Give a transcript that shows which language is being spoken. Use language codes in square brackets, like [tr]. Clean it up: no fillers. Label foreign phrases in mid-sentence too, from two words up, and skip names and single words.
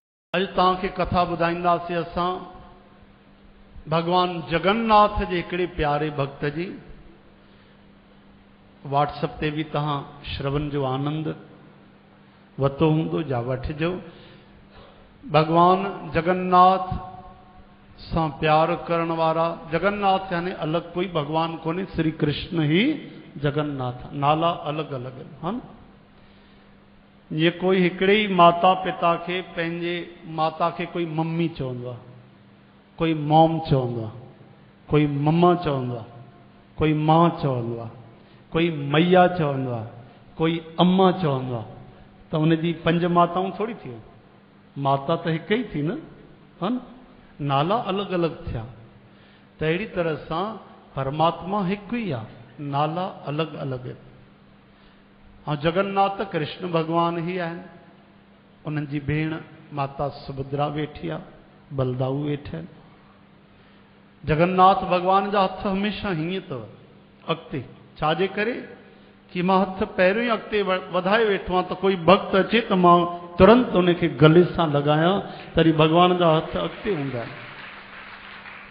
[sd] अज तव्हांखे कथा ॿुधाईंदासीं असां भगवान जगन्नाथ जे हिकिड़े प्यारे भक्त जी। व्हाट्सएप ते भी तव्हां श्रवण जो आनंद वतो हूंदो जा वठिजो। भगवान जगन्नाथ सां प्यार करण वारा, जगन्नाथ यानी अलग कोई भगवान कोन्हे, श्री कृष्ण ही जगन्नाथ, नाला अलग अलग आहिनि। हा न, ये कोई हिकिड़े ही माता पिता के पंहिंजे माता के कोई मम्मी चवंदो आहे, कोई मॉम चवंदो आहे, कोई मम्मा चवंदो आहे, कोई मां चवंदो आहे, कोई मैया चवंदो आहे, कोई अम्मा चवंदो आहे। त उनजी पंज माताऊं थोड़ी थियूं, माता त हिकु ई थी न, हा न, नाला अलग अलग थिया। त अहिड़ी तरह सां परमात्मा हिकु ई आहे, नाला अलग अलग आहिनि। ऐं जगन्नाथ कृष्ण भगवान ही आहिनि। उन्हनि जी भेण माता सुभद्रा वेठी आहे, बलदाऊ वेठा आहिनि। जगन्नाथ भगवान जा हथ हमेशह हीअं अथव अॻिते, छाजे करे कि मां हथ पहिरियों ई अॻिते वधाए वेठो आहियां, त कोई भक्त अचे त मां तुरंत उनखे गले सां लॻायां, तॾहिं भगवान जा हथ अॻिते हूंदा आहिनि।